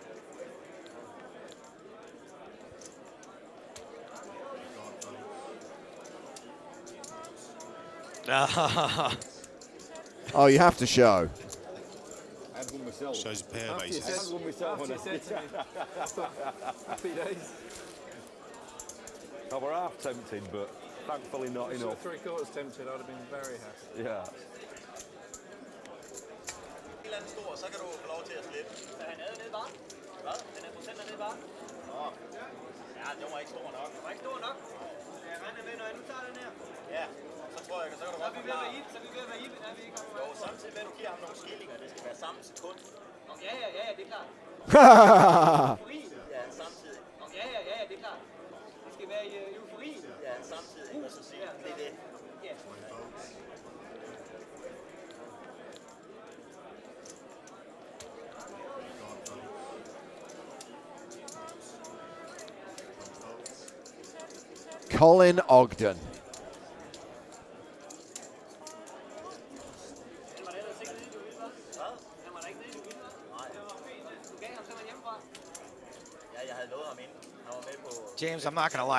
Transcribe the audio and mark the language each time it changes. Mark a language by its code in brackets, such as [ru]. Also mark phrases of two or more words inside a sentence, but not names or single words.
[en] Oh, you have to show. Shows a pair of aces. Happy days. Oh, we're half tempted, but thankfully not enough. 3/4 tempted, I'd have been very happy. Yeah. [da] Så kan du få lov til at slippe. Så han er nede bare? Hvad? Den er procenter nede bare? Nå. Ja, den var ikke stor nok. Den var ikke stor nok? Jeg regner med, når jeg nu tager den her. Ja, så tror jeg, så kan du godt forklare. Så er vi ved at være i, er vi ikke? Jo, samtidig med, at du giver ham nogle skillinger, det skal være samme sekund. Ja, det er klart. Ja, samtidig. Ja, det er klart. Det skal være i eufori. Ja, samtidig, og så siger det er det. Ja. [en] Colin Ogden. James, I'm not going to lie.